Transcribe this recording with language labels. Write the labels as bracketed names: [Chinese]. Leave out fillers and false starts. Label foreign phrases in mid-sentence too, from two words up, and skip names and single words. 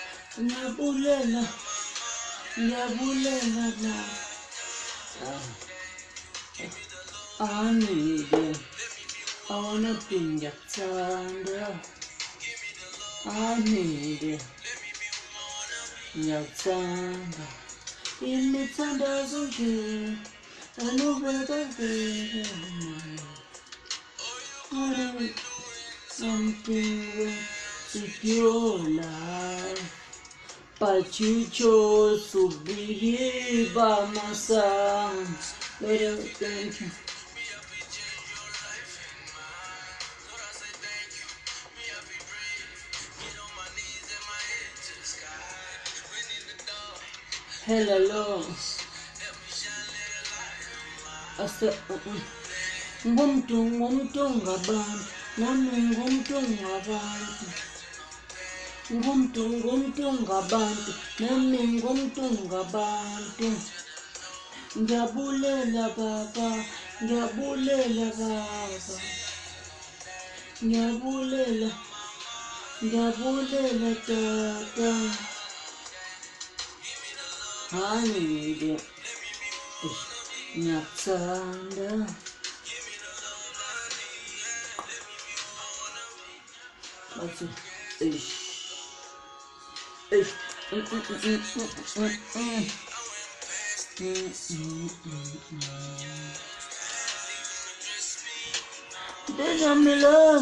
[Zulu] ngiyabulela, ngiyabulela la. [English] I need it. I wanna be ngiyakuthanda. I need it. [Zulu] Ngiyakuthanda. Imithandazo nje anubeka vele mine. [English] Something with your life, but you chose to be here by my side. Thank you. Hello, I said, [Zulu] ngumntu ngabantu, nami ngumntu ngabantu. Ngumntu ngabantu, nami ngumntu ngabantu. Ngiyabulela baba, ngiyabulela baba. Ngiyabulela tata. [English] I need it. [Zulu] Ngiyakuthanda. [English] What's it? Then I'm in love.